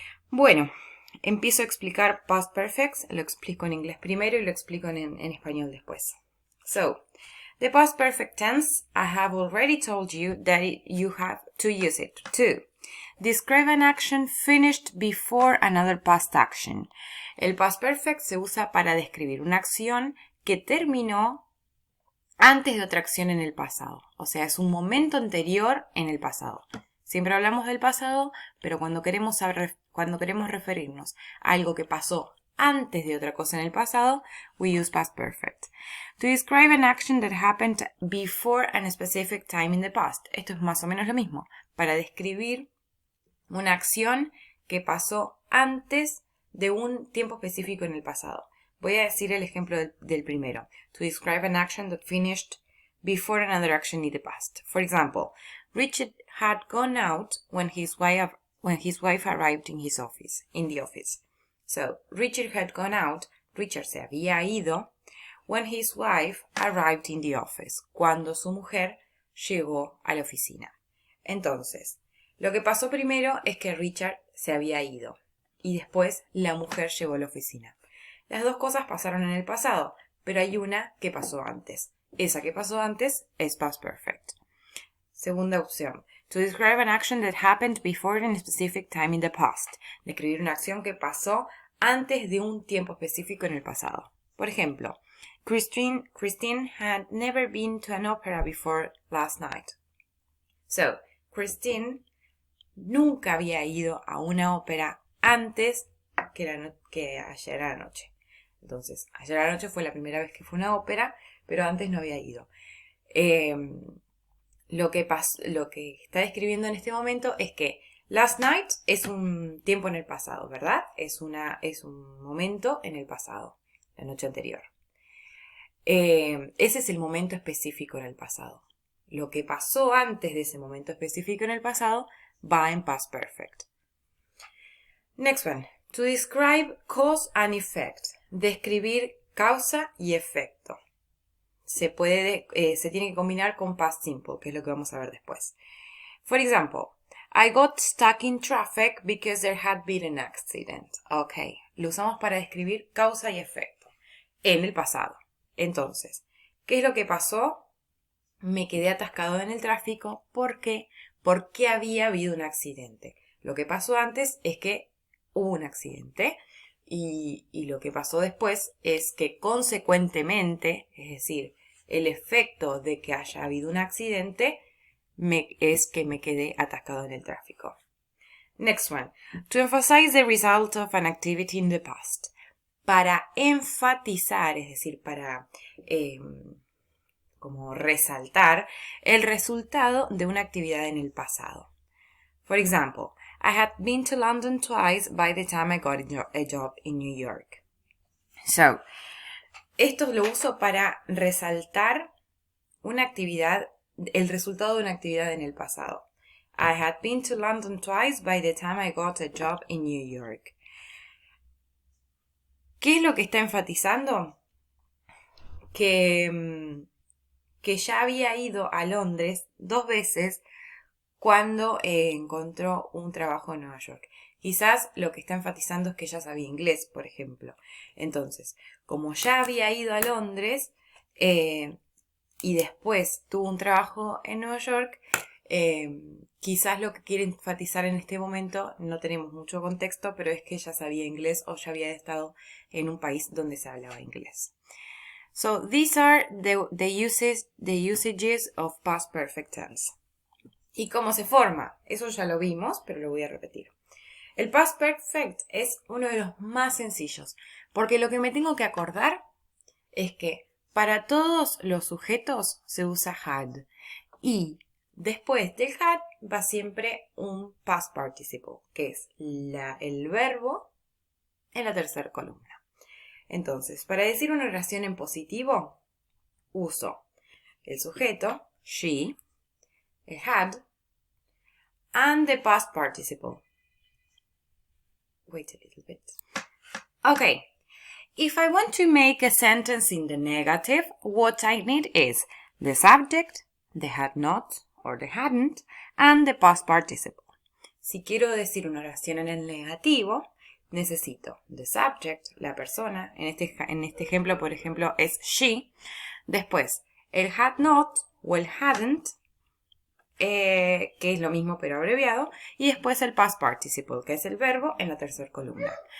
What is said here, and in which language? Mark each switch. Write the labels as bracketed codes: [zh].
[es] Bueno, empiezo a explicar past perfects. Lo explico en inglés primero y lo explico en español después. [en] So, the past perfect tense, I have already told you that you have to use it to describe an action finished before another past action. [es] El past perfect se usa para describir una acción que terminó antes de otra acción en el pasado. O sea, es un momento anterior en el pasado. Siempre hablamos del pasado, pero cuando queremos referirnos a algo que pasó antes de otra cosa en el pasado, [en] we use past perfect. To describe an action that happened before a specific time in the past. [es] Esto es más o menos lo mismo. Para describir una acción que pasó antes de un tiempo específico en el pasado. Voy a decir el ejemplo del primero. [en] To describe an action that finished before another action in the past. For example, Richard had gone out when his wife arrived in the office. So, Richard had gone out, [es] Richard se había ido, [en] when his wife arrived in the office, [es] cuando su mujer llegó a la oficina. Entonces, lo que pasó primero es que Richard se había ido y después la mujer llegó a la oficina. Las dos cosas pasaron en el pasado, pero hay una que pasó antes. Esa que pasó antes es past perfect. Segunda opción. [en] To describe an action that happened before a specific time in the past. [es] Describir una acción que pasó antes de un tiempo específico en el pasado. Por ejemplo, [en] Christine had never been to an opera before last night. [es] So, Christine nunca había ido a una ópera antes que ayer a la noche. Entonces, ayer a la noche fue la primera vez que fue a una ópera, pero antes no había ido. Lo que está describiendo en este momento es que last night es un tiempo en el pasado, ¿verdad? Es un momento en el pasado, la noche anterior. Ese es el momento específico en el pasado. lo que pasó antes de ese momento específico en el pasado va en past perfect. [en] Next one. To describe cause and effect. [es] Describir causa y efecto. Se tiene que combinar con past simple, que es lo que vamos a ver después. [en] For example, I got stuck in traffic because there had been an accident. [es] Ok, lo usamos para describir causa y efecto en el pasado. Entonces, ¿qué es lo que pasó? Me quedé atascado en el tráfico. ¿Por qué? Porque había habido un accidente. Lo que pasó antes es que hubo un accidente y lo que pasó después es que consecuentemente, es decir, el efecto de que haya habido un accidente es que me quedé atascado en el tráfico. [en] Next one. To emphasize the result of an activity in the past. [es] Para enfatizar, es decir, para como resaltar el resultado de una actividad en el pasado. [en] For example, I had been to London twice by the time I got a job in New York. [es] So, esto lo uso para resaltar una actividad, el resultado de una actividad en el pasado. [en] I had been to London twice by the time I got a job in New York. [es] ¿Qué es lo que está enfatizando? Que ya había ido a Londres 2 veces cuando encontró un trabajo en Nueva York. Quizás lo que está enfatizando es que ya sabía inglés, por ejemplo. Entonces, como ya había ido a Londres y después tuvo un trabajo en Nueva York, quizás lo que quiere enfatizar en este momento, no tenemos mucho contexto, pero es que ya sabía inglés o ya había estado en un país donde se hablaba inglés. [en] So, these are the usages of past perfect tense. [es] ¿Y cómo se forma? Eso ya lo vimos, pero lo voy a repetir. El past perfect es uno de los más sencillos, porque lo que me tengo que acordar es que para todos los sujetos se usa had y después del had va siempre un past participle, que es el verbo en la tercera columna. Entonces, para decir una oración en positivo, uso el sujeto, she, el had, [en] and the past participle. Wait a little bit. Okay. If I want to make a sentence in the negative, what I need is the subject, the had not or the hadn't, and the past participle. [es] Si quiero decir una oración en el negativo, necesito [en] the subject, [es] la persona, en este ejemplo, por ejemplo, es she, después el had not o el hadn't, que es lo mismo pero abreviado, y después el past participle, que es el verbo en la tercera columna.